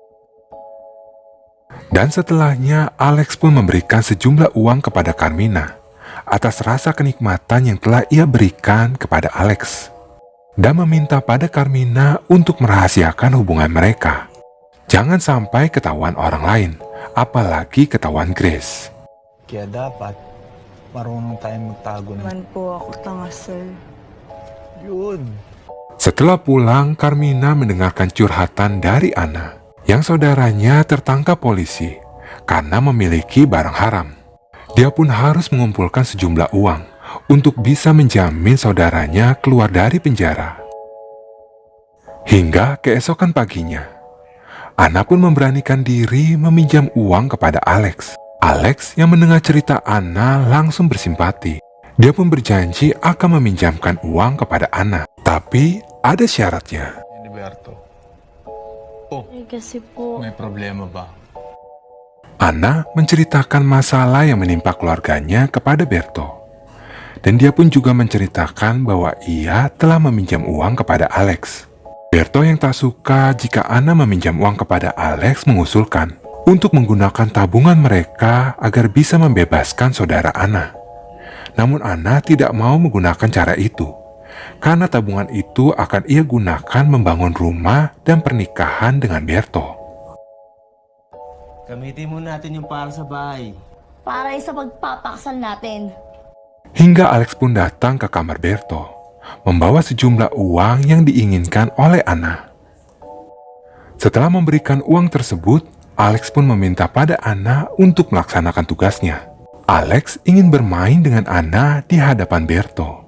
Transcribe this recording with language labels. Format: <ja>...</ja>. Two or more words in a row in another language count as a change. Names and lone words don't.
<id>Dan setelahnya, Alex pun memberikan sejumlah uang kepada Carmina atas rasa kenikmatan yang telah ia berikan kepada Alex, dan meminta pada Carmina untuk merahasiakan hubungan mereka. Jangan sampai ketahuan orang lain, apalagi ketahuan Grace.</id> <tl>Kaya dapat, marunong tayong magtago ng... Man po ako tanga, sir. Yun.</tl> <id>Setelah pulang, Carmina mendengarkan curhatan dari Anna yang saudaranya tertangkap polisi karena memiliki barang haram. Dia pun harus mengumpulkan sejumlah uang untuk bisa menjamin saudaranya keluar dari penjara. Hingga keesokan paginya, Anna pun memberanikan diri meminjam uang kepada Alex. Alex yang mendengar cerita Anna langsung bersimpati. Dia pun berjanji akan meminjamkan uang kepada Anna. Tapi ada syaratnya.</id> <tl>Heriberto, Kasi po, may problema ba?</tl> <id>Anna menceritakan masalah yang menimpa keluarganya kepada Berto. Dan dia pun juga menceritakan bahwa ia telah meminjam uang kepada Alex. Berto yang tak suka jika Anna meminjam uang kepada Alex mengusulkan untuk menggunakan tabungan mereka agar bisa membebaskan saudara Anna. Namun Anna tidak mau menggunakan cara itu, karena tabungan itu akan ia gunakan membangun rumah dan pernikahan dengan Berto.</id> <tl>Gamitin mo natin yung para sa bahay. para sa pagpapaksal natin.</tl> <id>Hingga Alex pun datang ke kamar Berto, membawa sejumlah uang yang diinginkan oleh Anna. Setelah memberikan uang tersebut, Alex pun meminta pada Anna untuk melaksanakan tugasnya. Alex ingin bermain dengan Anna di hadapan Berto.</id>